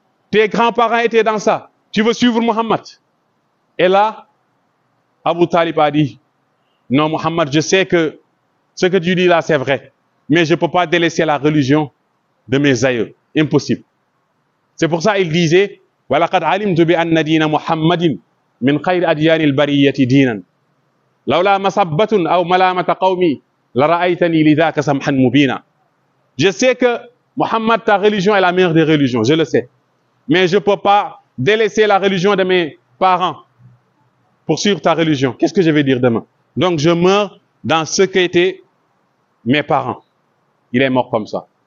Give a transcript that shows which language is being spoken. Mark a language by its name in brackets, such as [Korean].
[French] Tes grands-parents étaient dans ça. Tu veux suivre Muhammad? Et là, Abu Talib a dit, non Muhammad, je sais que ce que tu dis là c'est vrai, mais je ne peux pas délaisser la religion de mes aïeux. Impossible. C'est pour ça qu'il disait, [Arabic] وَلَقَدْ عَلِمْتُ بِأَنَّ دِينَ مُحَمَّدٍ مِنْ خَيْرِ أَدْيَانِ الْبَرِيَّةِ دِينًا لَوْلَا مَصَبَّةٌ أَوْ مَلَامَةَ قَوْمِي لَرَأَيْتَنِي لِذَاكَ سَمْحًا مُبِينًا. [French] Je sais que Muhammad, ta religion est la meilleure des religions, je le sais. Mais je ne peux pas délaisser la religion de mes parents pour suivre ta religion. Qu'est-ce que je vais dire demain? Donc je meurs dans ce qu'étaient mes parents. Il est mort comme ça.